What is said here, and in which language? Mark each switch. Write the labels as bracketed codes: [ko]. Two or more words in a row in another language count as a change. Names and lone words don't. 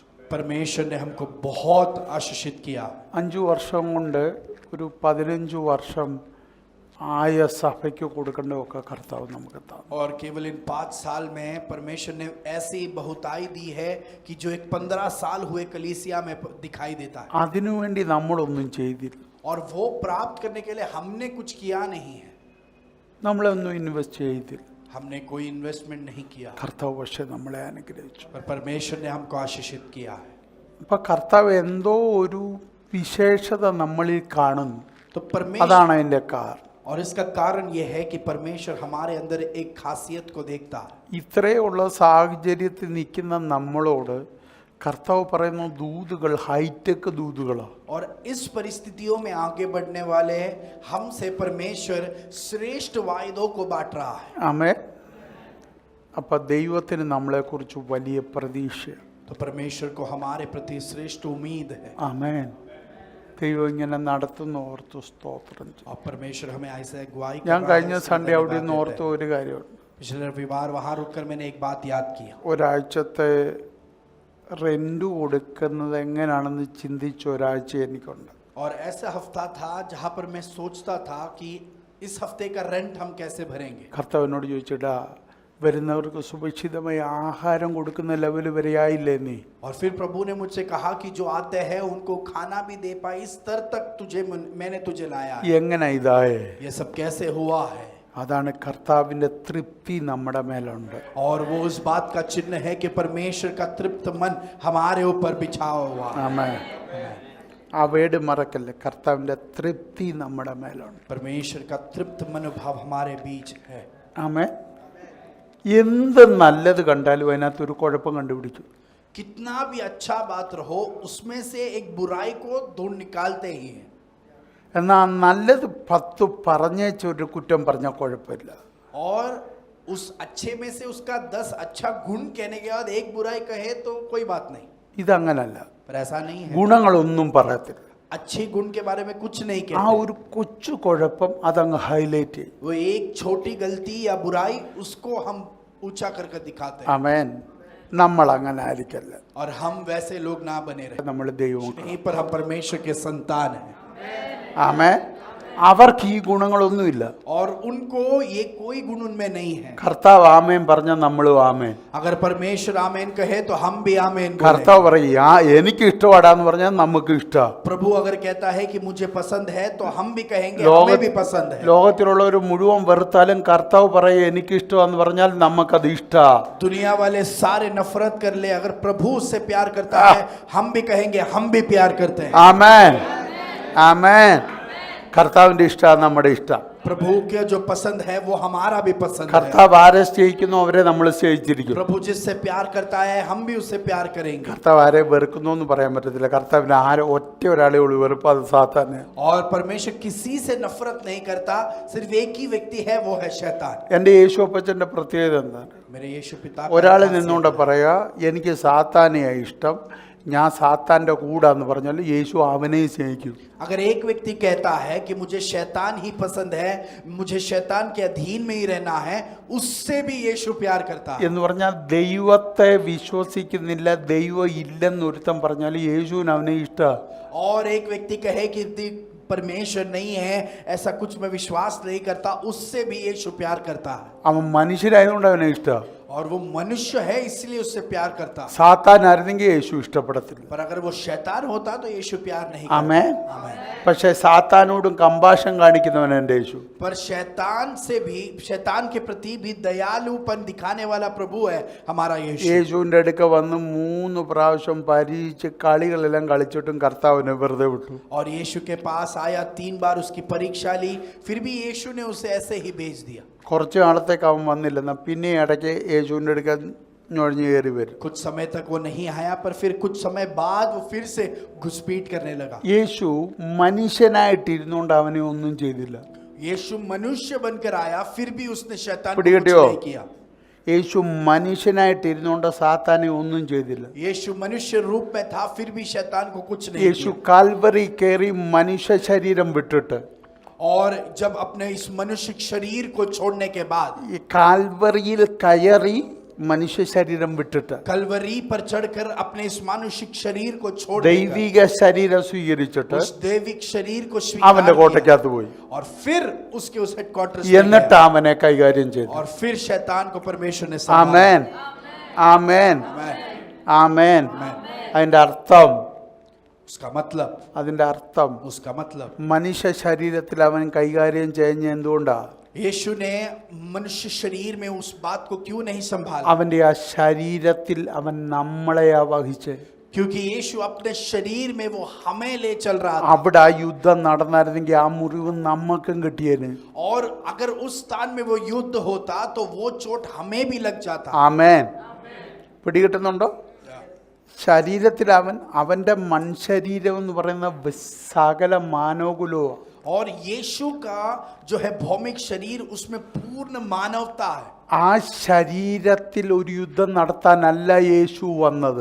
[hi] परमेश्वर ने हमको बहुत आशीषित किया. [ml] 5 വർഷം കൊണ്ട് ഒരു 15 വർഷം ആയ സഭയ്ക്ക് കൊടുക്കേണ്ടതൊക്കെ കർത്താവ് നമുക്ക് തന്നു. [hi] और केवल इन 5 साल में परमेश्वर ने ऐसी बहुताई दी है कि जो एक 15 साल हुए कलीसिया में दिखाई देता है. [ml] അതിനുവേണ്ടി നമ്മളൊന്നും ചെയ്തില്ല. [hi] और वो प्राप्त करने के लिए हमने कुछ किया नहीं है. [ml] നമ്മളൊന്നും ഇൻവെസ്റ്റ് ചെയ്തില്ല. [hi] हमने कोई इन्वेस्टमेंट नहीं किया. [ml] കർത്താവ് പക്ഷെ നമ്മളെ അനുഗ്രഹിച്ചു. [hi] पर परमेश्वर ने हमको आशीषित किया है. [ml] അപ്പൊ കർത്താവ് എന്തോ ഒരു വിശേഷത നമ്മളിൽ കാണുന്നു. [hi] तो परमेश्वर, [ml] അതാണ് അതിന്റെ കാരണം. [hi] और इसका कारण यह है कि परमेश्वर हमारे अंदर एक खासियत को देखता है. [ml] ഇത്രയുള്ള സാഹചര്യത്തിൽ നിൽക്കുന്ന നമ്മളോട് കർത്താവ് പറയുന്ന ദൂതുകൾ ഹൈടെക് ദൂതുകളാണ്. [hi] और इस परिस्थितियों में आगे बढ़ने वाले हमसे परमेश्वर श्रेष्ठ वायदों को बांट रहा है. [ml] ആമേൻ. അപ്പൊ ദൈവത്തിന് നമ്മളെക്കുറിച്ച് വലിയ പ്രതീക്ഷയാണ്. [hi] तो परमेश्वर को हमारे प्रति श्रेष्ठ उम्मीद है. [ml] ആമേൻ. ദൈവം ഇങ്ങനെ നടത്തുന്ന ഓർത്ത് സ്തോത്രം ചെയ്യും. [hi] और परमेश्वर हमें ऐसे अगुवाई [ml] ഞാൻ [hi] कर रहा [ml] കഴിഞ്ഞ [hi] है, इसके [ml] സൺഡേ [hi] लिए [ml] അവിടെ നിന്ന് [hi] धन्यवाद [ml] ഓർത്ത [hi] देते हैं. [ml] ഒരു കാര്യമുണ്ട്. [hi] पिछले रविवार वहां रुककर मैंने एक बात याद किया. [ml] ഒരാഴ്ചത്തെ റെന്റ് കൊടുക്കുന്നത് എങ്ങനെയാണെന്ന് ചിന്തിച്ച ഒരാഴ്ച എനിക്കുണ്ട്. [hi] और ऐसा हफ्ता था जहां पर मैं सोचता था कि इस हफ्ते का रेंट हम कैसे भरेंगे? [ml] കർത്താവിനോട് ചോദിച്ചിട്ടാ വരുന്നവർക്ക് സുഭിക്ഷിതമായ ആഹാരം കൊടുക്കുന്ന ലെവൽ വരെ ആയില്ലേ നീ? [hi] और फिर प्रभु ने मुझसे कहा कि जो आते हैं उनको खाना भी दे पाए, इस स्तर तक मैंने तुझे लाया है। [ml] എങ്ങനെ ഇതായേ? [hi] ये सब कैसे हुआ है? [ml] അതാണ് കർത്താവിൻ്റെ തൃപ്തി നമ്മുടെ മേലുണ്ട്. [hi] और वो उस बात का चिन्ह है कि परमेश्वर का तृप्त मन हमारे ऊपर बिछा हुआ है। [ml] ആമേൻ. ആ വേട് മറക്കല്ലേ, കർത്താവിൻ്റെ തൃപ്തി നമ്മുടെ മേലുണ്ട്. [hi] परमेश्वर का तृप्त मनोभाव हमारे बीच है। [ml] ആമേൻ. എന്ത് നല്ലത് കണ്ടാലും അതിനകത്തൊരു കുഴപ്പം കണ്ടുപിടിക്കും. [hi] कितना भी अच्छा बात रहो, उसमें से एक बुराई को ढूंढ निकालते ही हैं। [ml] എന്നാൽ നല്ലത് 10 പറഞ്ഞേച്ചൊരു കുറ്റം പറഞ്ഞാൽ കുഴപ്പമില്ല. [hi] और उस अच्छे में से उसका 10 अच्छा गुण कहने के बाद एक बुराई कहे तो कोई बात नहीं, [ml] ഇതങ്ങനല്ല. [hi] पर ऐसा नहीं है। [ml] ഗുണങ്ങളൊന്നും പറയത്തില്ല. [hi] अच्छे गुण के बारे में कुछ नहीं [ml] ആ [hi] कहते। [ml] ഒരു കൊച്ചു കുഴപ്പം അതങ്ങ് ഹൈലൈറ്റ് ചെയ്യും. [hi] वो एक छोटी गलती या बुराई उसको हम ऊंचा करके दिखाते हैं। [ml] ആമേൻ. നമ്മൾ അങ്ങനെ ആയിരിക്കല്ല. [hi] और हम वैसे लोग ना बने रहे। [ml] നമ്മൾ ദൈവം. [hi] नहीं, पर हम परमेश्वर के संतान हैं। [ml] ആമേൻ. അവർക്ക് ഈ ഗുണങ്ങളൊന്നുമില്ല. [hi] और उनको ये कोई गुण उनमें नहीं है। [ml] കർത്താവ് ആമേൻ പറഞ്ഞാൽ നമ്മളും ആമേൻ. [hi] अगर परमेश्वर आमेन कहे तो हम भी आमेन बोलें। [ml] കർത്താവ് പറയും എനിക്ക് ഇഷ്ടപ്പെടാന്ന് പറഞ്ഞാൽ നമുക്ക് ഇഷ്ടാ. [hi] प्रभु अगर कहता है कि मुझे पसंद है तो हम भी कहेंगे हमें भी पसंद है। [ml] ലോകത്തിലുള്ളവർ മുഴുവൻ വെറുത്താലും കർത്താവ് പറയും എനിക്ക് ഇഷ്ടമാന്ന് പറഞ്ഞാൽ നമുക്കത് ഇഷ്ടാ. [hi] दुनिया वाले सारे नफरत कर ले, अगर प्रभु उससे प्यार करता है हम भी कहेंगे हम भी प्यार करते हैं। [ml] ആമേൻ. ആമേൻ. കർത്താവിന്റെ ഇഷ്ടമാണ് നമ്മുടെ ഇഷ്ടം. [hi] प्रभु के जो पसंद है वो हमारा भी पसंद है। [ml] കർത്താവ് ആരെ സ്നേഹിക്കുന്നു അവരെ നമ്മൾ സ്നേഹിച്ചിരിക്കും. [hi] प्रभु जिससे प्यार करता है हम भी उससे प्यार करेंगे। [ml] കർത്താവ് ആരെ വെറുക്കുന്നു എന്ന് പറയാൻ പറ്റത്തില്ല. കർത്താവിന് ആരെ ഒറ്റ ഒരാളെ ഉള്ളൂ വെറുപ്പ്, അത് സാത്താനെ. [hi] और परमेश्वर किसी से नफरत नहीं करता, सिर्फ एक ही व्यक्ति है, वो है शैतान। [ml] എൻ്റെ യേശു അപ്പച്ചൻ്റെ പ്രത്യേകത എന്താണ്? [hi] मेरे यीशु पिता [ml] ഒരാൾ നിന്നുകൊണ്ട് പറയാ എനിക്ക് സാത്താനെയാണ് ഇഷ്ടം, ഞാൻ സാത്താൻ്റെ കൂടാന്ന് പറഞ്ഞാൽ യേശു അവനെ സ്നേഹിക്കും. [hi] अगर एक व्यक्ति कहता है कि मुझे शैतान ही पसंद है, मुझे शैतान के अधीन में ही रहना है, उससे भी यीशु प्यार करता है। [ml] എന്ന് പറഞ്ഞാൽ ദൈവത്തെ വിശ്വസിക്കുന്നില്ല, ദൈവം ഇല്ലെന്ന് ഒരുത്തൻ പറഞ്ഞാൽ യേശുവിന് അവനെ ഇഷ്ടമാണ്. [hi] और एक व्यक्ति कहे कि परमेश्वर नहीं है, ऐसा कुछ मैं विश्वास नहीं करता, उससे भी यीशु प्यार करता है। [ml] അവൻ മനുഷ്യരായതുകൊണ്ട് അവനെ ഇഷ്ടമാണ്. [hi] और वो मनुष्य है इसलिए उससे प्यार करता है। [ml] സാത്താനായിരുന്നെങ്കിൽ യേശു ഇഷ്ടപ്പെടത്തില്ല. [hi] पर अगर वो शैतान होता तो यीशु प्यार नहीं [ml] ആമേൻ. [hi] करता। आमीन। [ml] പക്ഷേ സാത്താനോടും കമ്പാഷൻ കാണിക്കുന്നവൻ എൻ്റെ യേശു. [hi] पर शैतान से भी, शैतान के प्रति भी दयालुपन दिखाने वाला प्रभु है हमारा यीशु। [ml] യേശുവിൻ്റെ അടുക്ക വന്ന് 3 പ്രാവശ്യം പരീക്ഷിച്ച് കളികളെല്ലാം കളിച്ചിട്ടും കർത്താവിനെ വെറുതെ വിട്ടു. [hi] और यीशु के पास आया, 3 बार उसकी परीक्षा ली, फिर भी यीशु ने उसे ऐसे ही भेज दिया। [ml] കുറച്ച് നാളത്തേക്ക് അവൻ വന്നില്ലെന്ന പിന്നെ ഇടയ്ക്ക് യേശുവിൻ്റെ അടുക്ക ഞൊഴിഞ്ഞു കയറി വരും. [hi] कुछ समय तक वो नहीं आया, पर फिर कुछ समय बाद वो फिर से घुसपीट करने लगा। [ml] യേശു മനുഷ്യനായിട്ടിരുന്നുകൊണ്ട് അവനെ ഒന്നും ചെയ്തില്ല. [hi] यीशु मनुष्य बनकर आया, फिर भी उसने शैतान को कुछ [ml] പിടികിട്ടിയോ? [hi] नहीं किया। [ml] യേശു മനുഷ്യനായിട്ടിരുന്നുകൊണ്ട് സാത്താനെ ഒന്നും ചെയ്തില്ല. [hi] यीशु मनुष्य रूप में था, फिर भी शैतान को कुछ नहीं [ml] യേശു [hi] किया। [ml] കാൽവറി കയറി മനുഷ്യ ശരീരം വിട്ടിട്ട് [hi] और जब अपने इस मनुष्य शरीर को छोड़ने के बाद, [ml] ഈ കാൽവറിയിൽ കയറി മനുഷ്യ ശരീരം വിട്ടിട്ട് [hi] कलवरी पर चढ़कर अपने इस मानुषिक शरीर को छोड़ [ml] ദൈവിക ശരീരം സ്വീകരിച്ചിട്ട് [hi] उस दैविक शरीर को [ml] അവന്റെ [hi] स्वीकार किया। [ml] കോട്ടയ്ക്കകത്ത് പോയി. [hi] और फिर उसके उस हेडक्वार्टर्स [ml] എന്നിട്ട് അവനെ കൈകാര്യം ചെയ്തു. [hi] और फिर शैतान को परमेश्वर ने [ml] ആമേൻ. ആമേൻ. ആമേൻ. അതിന്റെ അർത്ഥം അതിന്റെ അർത്ഥം [hi] उसका मतलब [ml] മനുഷ്യ ശരീരത്തിൽ അവൻ കൈകാര്യം ചെയ്യുന്ന എന്തുകൊണ്ടാ? [hi] यीशु ने मनुष्य शरीर में उस बात को क्यों नहीं संभाला? [ml] അവന്റെ ആ ശരീരത്തിൽ അവൻ നമ്മളെയാ വഹിച്ച്. [hi] क्योंकि यीशु अपने शरीर में वो हमें ले चल रहा था। [ml] അവിടെ ആ യുദ്ധം നടന്നായിരുന്നെങ്കിൽ ആ മുറിവ് നമുക്കും കിട്ടിയേനെ. [hi] और अगर उस स्थान में वो युद्ध होता तो वो चोट हमें भी लग जाता। [ml] ആമേൻ. പിടികിട്ടുന്നുണ്ടോ? ശരീരത്തിൽ അവന്റെ മൺശരീരം എന്ന് പറയുന്ന സകല മാനവകുലവും. [hi] और यीशु का जो है भौमिक शरीर, उसमें पूर्ण मानवता है। [ml] ആ ശരീരത്തിൽ ഒരു യുദ്ധം നടത്താനല്ല യേശു വന്നത്.